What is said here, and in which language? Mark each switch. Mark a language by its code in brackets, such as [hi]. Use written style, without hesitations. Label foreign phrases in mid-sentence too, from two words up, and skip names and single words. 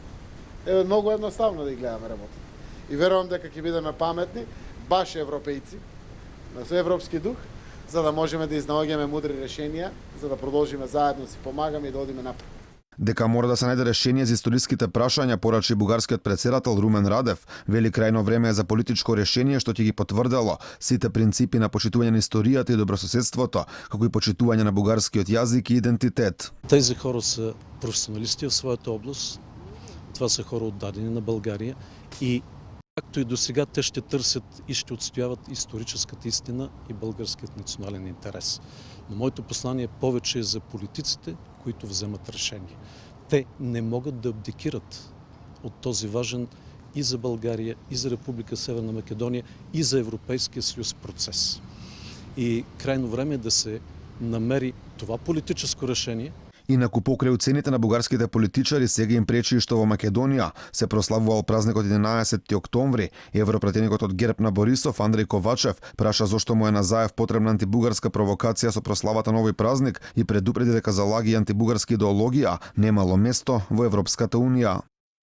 [mk] Е многу едноставно да ги гледаме работата. И верувам дека ќе бидеме паметни, баш европејци, на со европски дух, за да можеме да изнаоѓаме мудри решенија, за да продолжиме заедно си помагаме и да одиме напред. Дека мора да се најде решение за историските прашања, порачи бугарскиот претседател Румен Радев, вели крајно време е за политичко решение што ќе ги потврдело сите принципи на почитување на историјата и добрососедството, како и почитување на бугарскиот јазик и идентитет. [bg] Тези хора са професионалисти в своята област. Това са хора отдадени на България и както и до сега те ще търсят и ще отстояват историческата истина и българският национален интерес. Но моето послание повече е за политиците, които вземат решение. Те не могат да абдикират от този важен и за България, и за Република Северна Македония, и за Европейския съюз процес. И крайно време е да се намери това политическо решение. [mk] Инаку покрај оцените на бугарските политичари сега им пречи и што во Македонија се прославувал празникот 11 октомври. Европратеникот од ГЕРБ на Борисов, Андреј Ковачев, праша зошто му е на Заев потребна антибугарска провокација со прославата на овој празник и предупреди дека залаги антибугарска идеологија немало место во Европската унија.